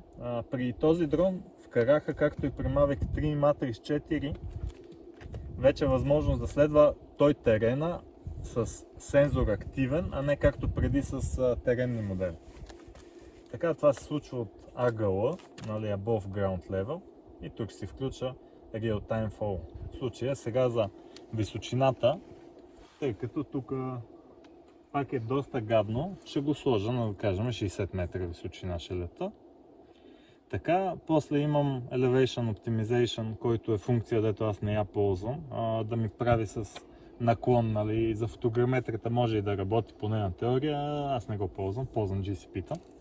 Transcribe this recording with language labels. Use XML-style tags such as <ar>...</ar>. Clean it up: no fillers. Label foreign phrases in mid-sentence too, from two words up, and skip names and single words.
<bg>При този дрон вкараха, както и при Mavic 3 и Matrix 4, вече е възможност да следва той терена с сензор активен, а не както преди с теренни модели. Така това се случва от ъгъла, нали,</bg> <en>above ground level,</en> <bg>и тук си включа Real Time Fall. В случая сега за височината, тъй като тук пак е доста гадно, ще го сложа на, да кажем, 60 метра височина ще лета. Така, после имам Elevation Optimization, който е функция, дето аз не я ползвам, да ми прави с наклон, нали, за фотограметрията може и да работи поне на теория, аз не го ползвам GCP-та.</bg>